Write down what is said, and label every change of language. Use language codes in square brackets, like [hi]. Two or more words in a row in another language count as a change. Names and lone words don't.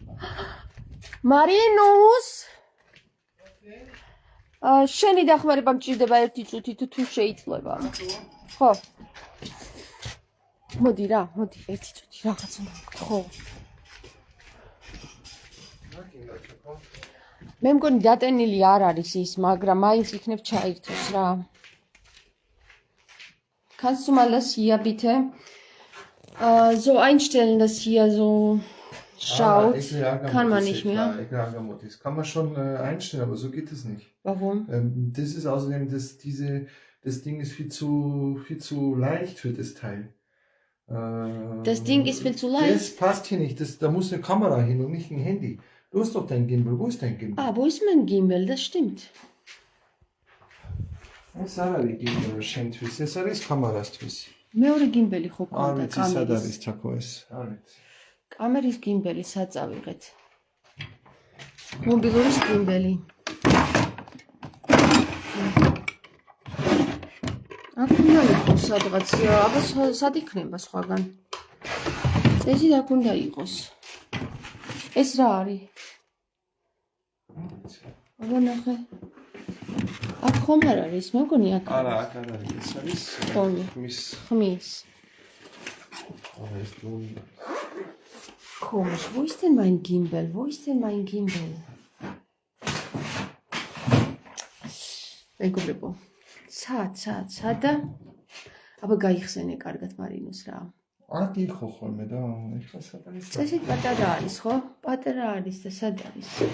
[ka] მარინუს შენი დახმარება მჭირდება ერთი წუთით თუ შეიძლება. ხო. მოდი ერთი წუთი რაღაც უნდა ვთხოვო. მე მგონი დატენილი არ არის ის, მაგრამ მაინც იქნებ ჩაირთოს რა. [de] Kannst du mal das hier bitte so einstellen, dass hier so schaut? Kann man nicht mehr. Das kann man schon einstellen, aber so geht es nicht. Warum? Das ist außerdem, das Ding ist viel zu leicht für das Teil. Das Ding ist viel zu leicht? Das passt hier nicht. Da muss eine Kamera hin und nicht ein Handy. Du hast doch dein Gimbal. Wo ist dein Gimbal? Wo ist mein Gimbal? Das stimmt. [ka] ეს არ არის გიმბელი შენთვის, ეს არის კამერასთვის. მეორე გიმბელი ხო არ გქონდა ვიცი სად არის თქო ეს. არ ვიცი. კამერის გიმბელი სად წავიღეთ? მობილურის გიმბელი. აქ უნდა იყოს სადღაც, აბა სად იქნება სხვაგან? წესი აქ უნდა იყოს. ეს რა არის? აბა ნახე. აქ ხომ არ არის, მეგონი აქ. არა, აქ არ არის, ეს არის ხმის. ეს ნუ. [de] Komisch, wo ist denn mein Gimbal? [ka] მეგობრებო, სადა? აბა გაიხსენე კარგად მარინოს რა. აქ იყო ხოლმე და ეხლა სად არის? წესით პატარა არის, ხო? პატარა არის და სად არის?